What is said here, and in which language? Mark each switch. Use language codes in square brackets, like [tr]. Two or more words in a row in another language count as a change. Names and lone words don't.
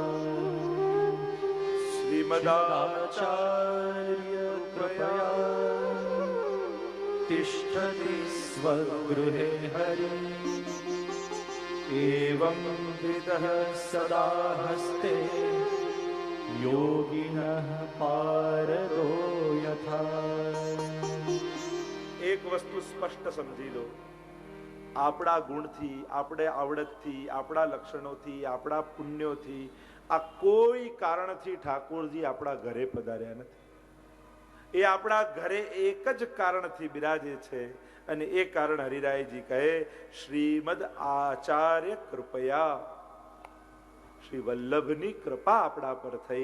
[sa] श्रीमदाचार्य कृपया तिष्ठति स्वगृहे हरिः एवं विद्यः सदा हस्ते योगिनः पारदो यथा। [gu] એક વસ્તુ સ્પષ્ટ સમજી લો, આપણા ગુણથી, આપણે આવડતથી, આપણા લક્ષણોથી, આપણા પુણ્યોથી, આ કોઈ કારણથી ઠાકોરજી આપણા ઘરે પધાર્યા નથી. એ આપણા ઘરે એક જ કારણથી બિરાજે છે, અને એ કારણ હરિરાયજી કહે [sa] શ્રીમદ આચાર્ય કૃપયા, [gu] શ્રી વલ્લભની કૃપા આપણા પર થઈ.